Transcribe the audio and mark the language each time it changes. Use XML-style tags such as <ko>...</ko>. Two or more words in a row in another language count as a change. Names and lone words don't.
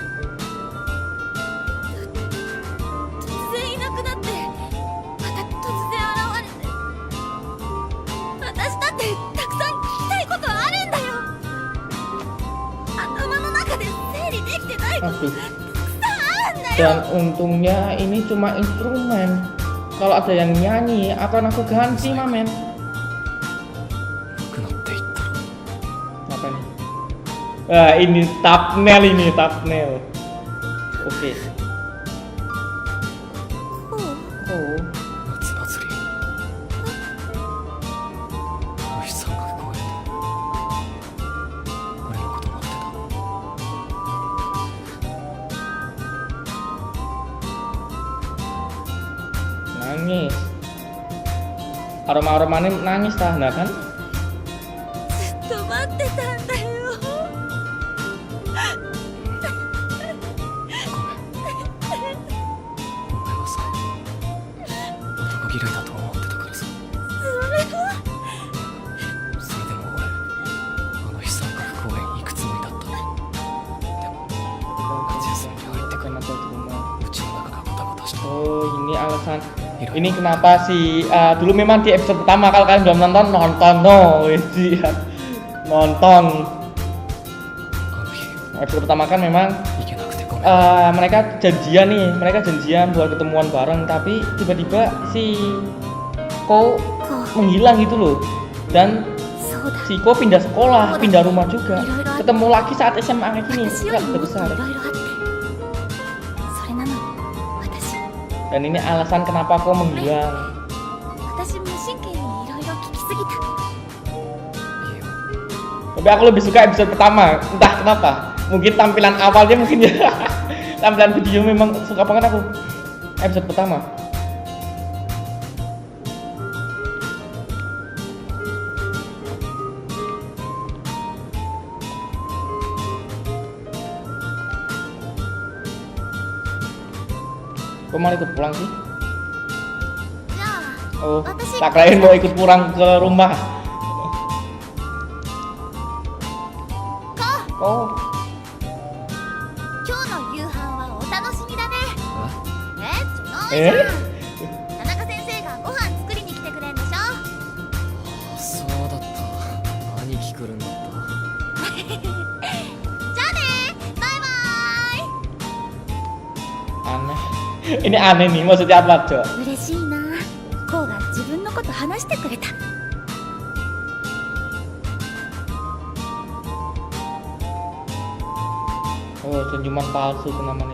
<ja>突然いなくなってまた突然現れて、私だってたくさん聞きたいことあるんだよ。頭の中で整理できてないことがたくさんあるんだよ。</ja> <id>dan untungnya ini cuma instrumen. Kalau ada yang nyanyi akan aku ganti, Mamen.</id> <ja>なくなっていったろ。</ja> <id>Apa nih? Wah, ini thumbnail ini, thumbnail. Oke.</id> <ja>コウ、 Oh, 夏祭り。虫さんが公園で俺のこと待ってた。</ja> <id>nangis. Aroma-aromanya nangis tah, nah kan?</id> <ja>ずっと待ってたんだよ。お前はさ、男嫌いだと思ってたからさ。それでも俺、あの日三角公園行くつもりだった。でも夏休みに入ってから</ja> <id>Kenapa di rumah?</id> <ja>うちの中がゴタゴタして</ja> <id>Oh, ini alasan. Ini kenapa sih? Dulu memang di episode pertama kalau kalian belum nonton, nonton no, ya. Nonton.</id> <ja>あの日</ja> <id>Episode pertama kan memang</id> <ja>行けなくてごめん。</ja> <id>mereka janjian nih, mereka janjian buat ketemuan bareng, tapi tiba-tiba si Ko</id> <ja>コウ、</ja> <id>menghilang gitu loh. Dan</id> <ja>そうだ。</ja> <id>si Ko pindah sekolah, pindah rumah juga. Ketemu lagi saat SMA kayak gini,</id> <ja>私よ</ja> <id>kan</id> <ja>り</ja> <id>udah</id> <ja>もっと</ja> <id>besar.</id> <ja>いろいろあって、それなのに私</ja> <id>Dan ini alasan kenapa Ko menghilang.</id> <ja>私無神経にいろいろ聞きすぎた。いいよ。</ja> <id>Tapi aku lebih suka episode pertama, entah kenapa. Mungkin tampilan awalnya mungkin ya. Tampilan video memang suka banget aku. Episode pertama. Kok malah ikut pulang sih?</id> <ja>じゃあ Oh, 私</ja> <id>tak kirain mau ikut pulang ke rumah.</id> <ja>コウ、 Oh, 今日の夕飯はお楽しみだね。えじゃないじゃん。え田中先生がご飯作りに来てくれんでしょ。そうだった。兄貴来るんだった。じゃあね、バイバイ。</ja> <id>aneh. Ini aneh nih, maksudnya apa, Cok?</id> <ja>嬉しいな。コウが自分のこと話してくれた。</ja> <id>Oh, senyuman palsu itu namanya.</id>